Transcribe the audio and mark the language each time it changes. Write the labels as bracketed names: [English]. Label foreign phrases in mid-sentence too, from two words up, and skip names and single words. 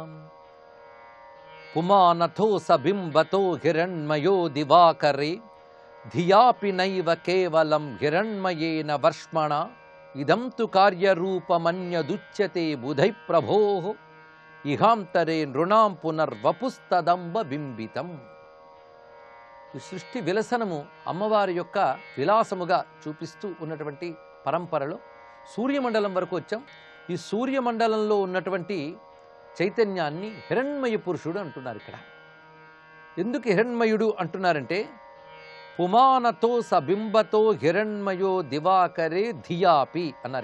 [Sanskrit] पुमानथो सबिम्बतो हिरण्मयो दिवाकरे धियापि नैव केवलं हिरण्मयेन वर्ष्मणा. इदं तु कार्यरूपमन्यदुच्यते बुधैः प्रभोः इहान्तरे नृणां पुनर्वपुस्तदम्ब बिम्बितं. [Telugu] ఈ సృష్టి విలసనము అమ్మవారి యొక్క విలాసముగా చూపిస్తూ ఉన్నటువంటి పరంపరలో సూర్యమండలం వరకు వచ్చాం. ఈ సూర్యమండలంలో ఉన్నటువంటి చైతన్యాన్ని హిరణ్మయ పురుషుడు అంటున్నారు. ఇక్కడ ఎందుకు హిరణ్మయుడు అంటున్నారంటే [Sanskrit] పుమానతో సబింబతో హిరణ్మయో దివాకరే ధియాపి [Telugu] అన్నారు.